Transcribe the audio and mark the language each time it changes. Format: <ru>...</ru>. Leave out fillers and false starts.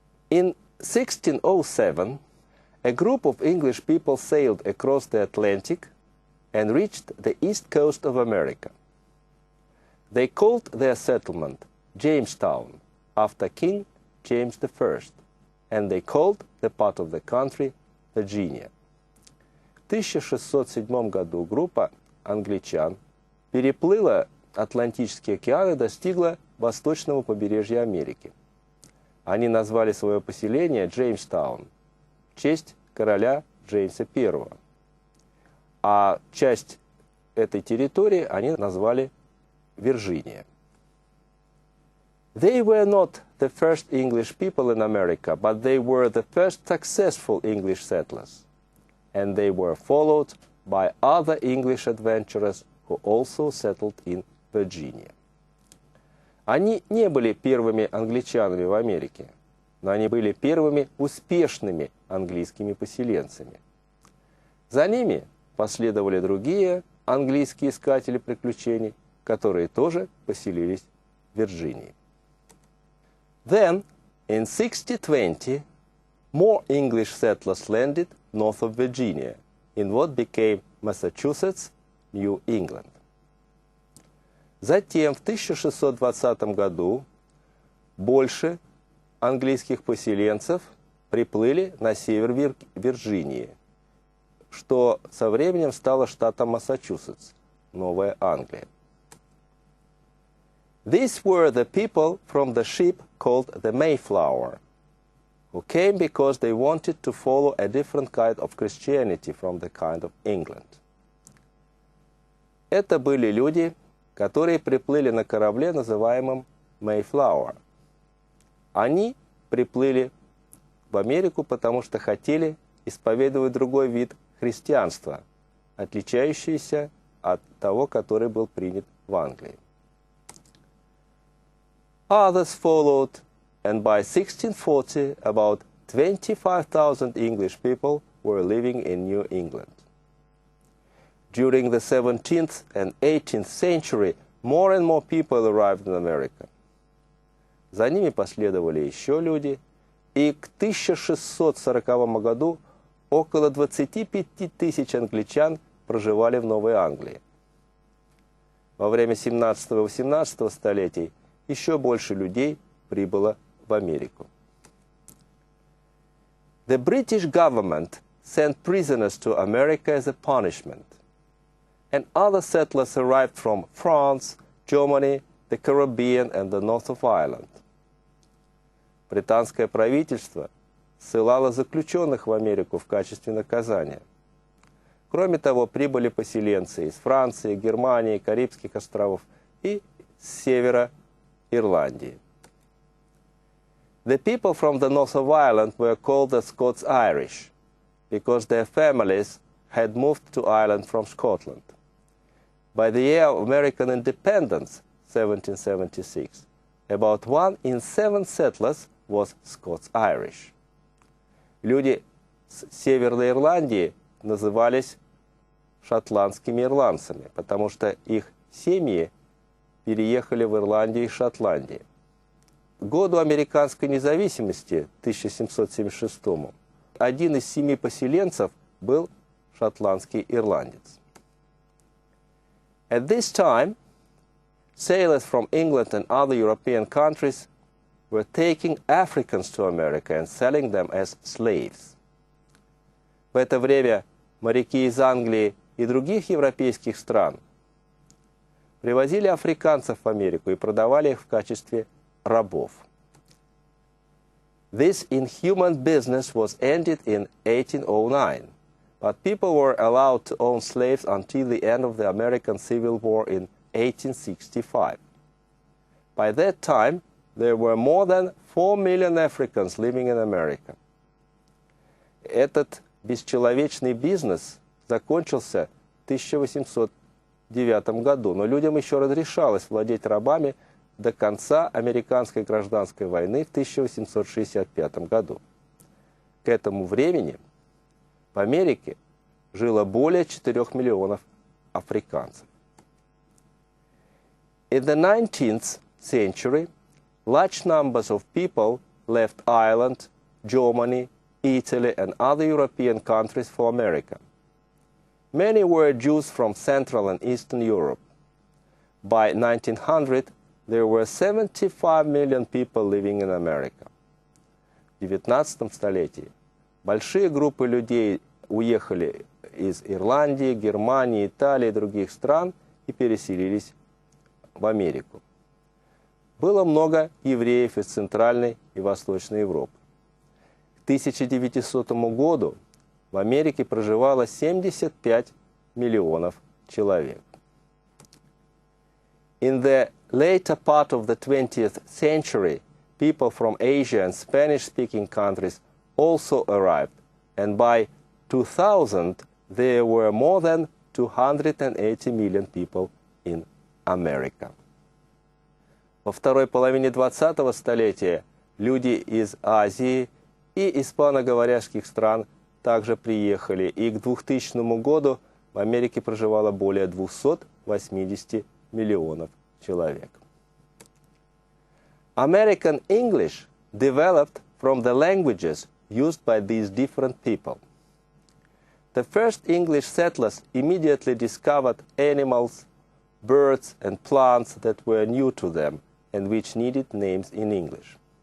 <en>In 1607, a group of English people sailed across the Atlantic and reached the east coast of America. They called their settlement Jamestown, after King James I, and they called the part of the country Virginia.</en> <ru>В 1607 году группа англичан переплыла Атлантический океан и достигла восточного побережья Америки. Они назвали свое поселение Джеймстаун в честь короля Джеймса I, а часть этой территории они назвали Вирджиния.</ru> <en>They were not the first English people in America, but they were the first successful English settlers, and they were followed by other English adventurers who also settled in Virginia.</en> <ru>Они не были первыми англичанами в Америке, но они были первыми успешными английскими поселенцами. За ними последовали другие английские искатели приключений, которые тоже поселились в Вирджинии.</ru> <en>Then, in 1620, more English settlers landed north of Virginia, in what became Massachusetts, New England.</en> <ru>Затем, в 1620 году, больше английских поселенцев приплыли на север Вирджинии, что со временем стало штатом Массачусетс, Новая Англия.</ru> <en>These were the people from the ship called the Mayflower, who came because they wanted to follow a different kind of Christianity from the kind of England.</en> <ru>Это были люди, которые приплыли на корабле, называемом Mayflower. Они приплыли в Америку, потому что хотели исповедовать другой вид христианства, отличающийся от того, который был принят в Англии.</ru> <en>Others followed, and by 1640 about 25,000 English people were living in New England. During the 17th and 18th century, more and more people arrived in America.</en> <ru>За ними последовали еще люди, и к 1640 году около 25 тысяч англичан проживали в Новой Англии. Во время 17 и 18 столетий еще больше людей прибыло в Америку.</ru> <en>The British government sent prisoners to America as a punishment, and other settlers arrived from France, Germany, the Caribbean and the north of Ireland.</en> <ru>Британское правительство ссылало заключенных в Америку в качестве наказания. Кроме того, прибыли поселенцы из Франции, Германии, Карибских островов и с севера Ирландии.</ru> <en>The people from the north of Ireland were called the Scots-Irish because their families had moved to Ireland from Scotland. By the year of American independence, 1776, about 1 in 7 settlers was Scots-Irish.</en> <ru>Люди с Северной Ирландии назывались шотландскими ирландцами, потому что их семьи переехали в Ирландию из Шотландии. К году американской независимости, 1776, 1 из 7 поселенцев был шотландский ирландец.</ru> <en>At this time, sailors from England and other European countries were taking Africans to America and selling them as slaves.</en> <ru>В это время моряки из Англии и других европейских стран привозили африканцев в Америку и продавали их в качестве рабов.</ru> <en>This inhuman business was ended in 1809, but people were allowed to own slaves until the end of the American Civil War in 1865. By that time, there were more than 4 million Africans living in America.</en> <ru>Этот бесчеловечный бизнес закончился в 1809 году, но людям еще разрешалось владеть рабами до конца американской гражданской войны в 1865 году. К этому времени в Америке жило более 4 миллионов африканцев.</ru> <en>In the 19th century, large numbers of people left Ireland, Germany, Italy, and other European countries for America. Many were Jews from Central and Eastern Europe. By 1900, there were 75 million people living in America.</en> <ru>В 19 столетии большие группы людей уехали из Ирландии, Германии, Италии и других стран и переселились в Америку. Было много евреев из Центральной и Восточной Европы. К 1900 году в Америке проживало 75 миллионов человек.</ru> <en>In the later part of the 20th century, people from Asia and Spanish-speaking countries also arrived, and by 2000 there were more than 280 million people in America.</en> <ru>Во второй половине 20-го столетия люди из Азии и испаноговорящих стран также приехали, и к 2000 году в Америке проживало более 280 миллионов человек.</ru> <en>American English developed from the languages used by these different people. The first English settlers immediately discovered animals, birds and plants that were new to them and which needed names in English.</en>